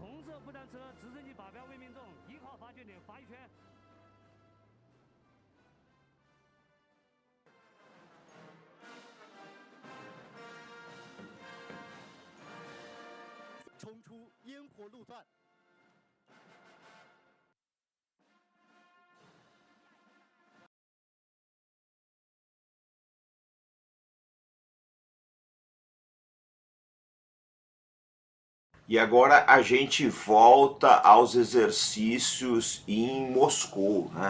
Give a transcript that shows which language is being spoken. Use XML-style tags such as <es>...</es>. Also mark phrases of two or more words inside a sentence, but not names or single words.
<zh>红色步战车直升机靶标未命中，1号罚圈点罚1圈。冲出烟火路段。</zh> <pt>E agora a gente volta aos exercícios em Moscou, né?</pt>